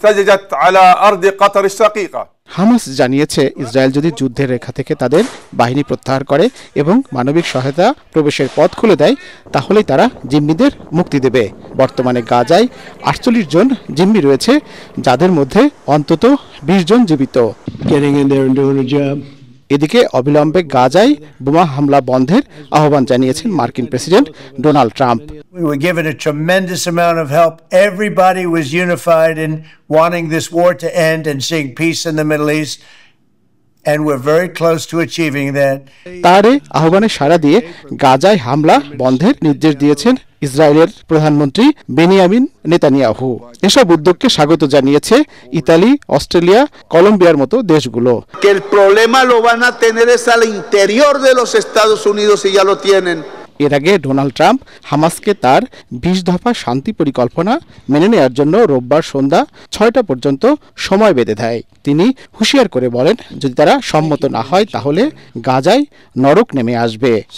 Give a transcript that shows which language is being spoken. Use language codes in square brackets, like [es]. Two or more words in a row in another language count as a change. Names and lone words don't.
[bn] হামাস জানিয়েছে, ইসরায়েল যদি যুদ্ধের রেখা থেকে তাদের বাহিনী প্রত্যাহার করে এবং মানবিক সহায়তা প্রবেশের পথ খুলে দেয়, তাহলেই তারা জিম্মিদের মুক্তি দেবে। বর্তমানে গাজায় ৪৮ জন জিম্মি রয়েছে, যাদের মধ্যে অন্তত ২০ জন জীবিত। এদিকে অবিলম্বে গাজায় বোমা হামলা বন্ধের আহ্বান জানিয়েছেন মার্কিন প্রেসিডেন্ট ডোনাল্ড ট্রাম্প। [en] We were given a tremendous amount of help. Everybody was unified in wanting this war to end and seeing peace in the Middle East. And we're very close to achieving that. [bn] তার আহ্বানে সাড়া দিয়ে গাজায় হামলা বন্ধের নির্দেশ দিয়েছেন ইসরায়েলের প্রধানমন্ত্রী বেনিয়ামিন নেতানিয়াহু। এসব উদ্যোগকে স্বাগত জানিয়েছে ইতালি, অস্ট্রেলিয়া, কলম্বিয়ার মতো দেশগুলো। [es] El problema lo van a tener es al interior de los Estados Unidos y ya lo tienen. [bn] এর আগে ডোনাল্ড ট্রাম্প হামাসকে তার ২০ দফা শান্তি পরিকল্পনা মেনে নেওয়ার জন্য রোববার সন্ধ্যা ৬টা পর্যন্ত সময় বেঁধে দেয়। তিনি হুঁশিয়ার করে বলেন, যদি তারা সম্মত না হয় তাহলে গাজায় নরক নেমে আসবে।